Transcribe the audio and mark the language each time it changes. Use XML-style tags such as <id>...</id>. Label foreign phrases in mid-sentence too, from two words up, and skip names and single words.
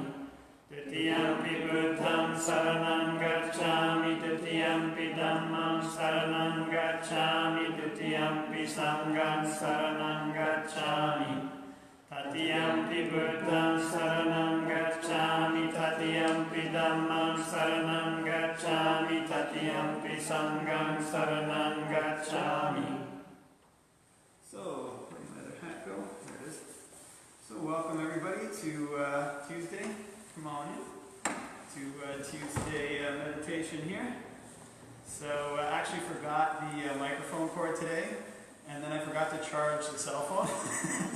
<pi>Tatiyampi buddham saranam gacchami, tatiyampi dhammam saranam gacchami, tatiyampi sangham saranam gacchami. Tatiyampi buddham saranam gacchami, tatiyampi dhammam saranam gacchami, tatiyampi sangham saranam gacchami.</pi> <en>So, where did my other hat go? There it is. So welcome everybody to Tuesday. Come on in to Tuesday meditation here. So I actually forgot the microphone cord today, and then I forgot to charge the cell phone.</en>